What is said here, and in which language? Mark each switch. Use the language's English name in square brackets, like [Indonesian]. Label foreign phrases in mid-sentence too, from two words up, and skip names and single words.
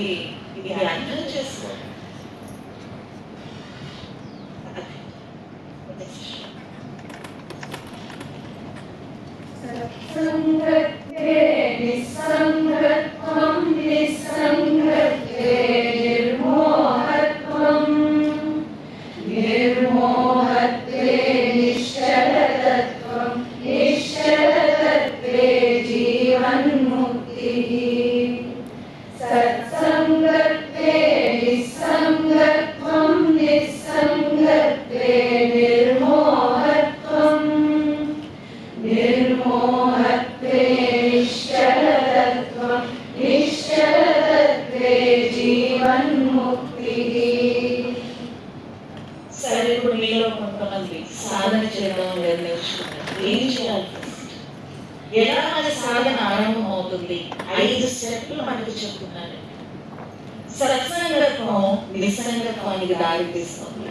[Telugu] ఇది అర్థం చేసుకో. [Sanskrit] సంగతే నిస్సంగత్వం నిస్సంగతే నిర్మోహత్వం నిర్మోహత్వే నిశ్చలతత్వం నిశ్చలతత్వే జీవన్ముక్తిః. సత్సంగత్వే నిస్సంగత్వం నిస్సంగత్వే నిర్మోహత్వం నిర్మోహత్వే నిశ్చలతత్వం నిశ్చలతత్వే జీవన్ముక్తిః. [Telugu] సరే, ఇప్పుడు మీలో కొంతమంది సాధన చేయడం నిర్ణయించుకున్నారు. ఏం చేయాలి? ఎలా మన సాధన ఆరంభం అవుతుంది? 5 స్టెప్లు మనకు చెప్తున్నారు. సత్సంగత్వం నిస్సంగత్వానికి దారి తీస్తుంది.